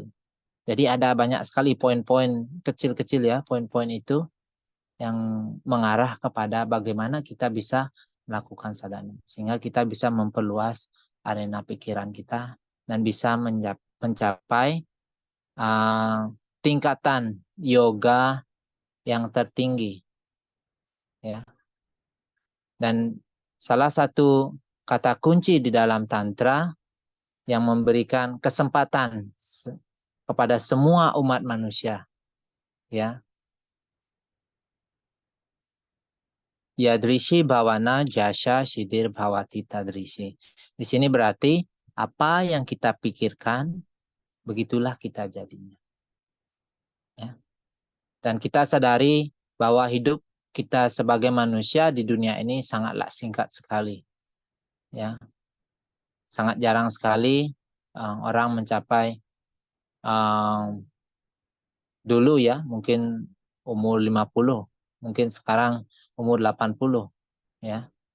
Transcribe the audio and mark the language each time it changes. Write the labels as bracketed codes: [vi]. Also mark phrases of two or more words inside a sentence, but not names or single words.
[id] Jadi ada banyak sekali poin-poin kecil-kecil, ya, poin-poin itu yang mengarah kepada bagaimana kita bisa melakukan sadhana, sehingga kita bisa memperluas arena pikiran kita dan bisa mencapai tingkatan yoga yang tertinggi, ya. Dan salah satu kata kunci di dalam tantra yang memberikan kesempatan kepada semua umat manusia, ya, [sa] yadrishi bhawana jasya siddhir bhavati tadrishi. [id] Di sini berarti apa yang kita pikirkan, begitulah kita jadinya, ya. Dan kita sadari bahwa hidup kita sebagai manusia di dunia ini sangatlah singkat sekali, ya. Sangat jarang sekali orang mencapai dulu, ya, mungkin umur 50, mungkin sekarang umur 80, ya.